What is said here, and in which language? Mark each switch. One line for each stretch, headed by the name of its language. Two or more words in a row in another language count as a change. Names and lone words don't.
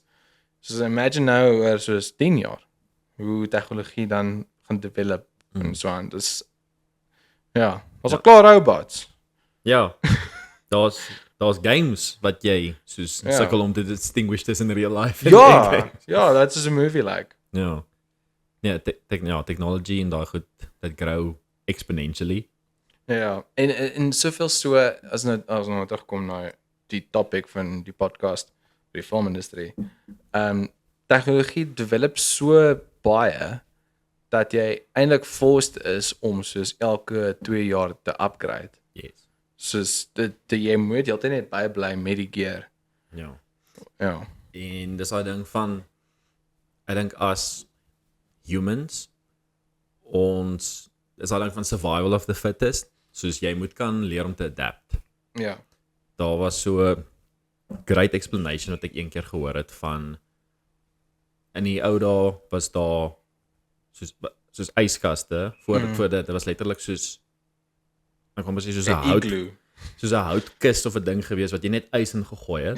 Afrikaans: Soos imagine nou oor soos 10 jaar hoe tegnologie dan gaan develop en so aan. Dis ja, was al klaar robots. Ja. Daar's games wat jy soos sukkel om te distinguish tussen
English: real life
Afrikaans: en Ja, ja,
English: that's just a movie like.
Afrikaans: Ja. Ja, technology en daai goed dat grow exponentially. Ja, en soveel so as nou terugkom na die topic van die podcast, die filmindustrie. Tegnologie develop so baie dat jy eintlik forced is om soos elke 2 jaar te upgrade. Yes. Soos jy moet heeltyd net bybly met die gear. Ja. Ja. En dis daai ding van ek dink as humans ons is daai ding van
English: survival of the fittest,
Afrikaans: soos jy moet kan leer om te adapt. Ja. Daar was so 'n great explanation wat ek een keer gehoor het van in die ou dae was daar soos yskaste voor dit was letterlik soos ek kom sê soos 'n houtkist of 'n ding gewees wat jy net ys in gegooi het.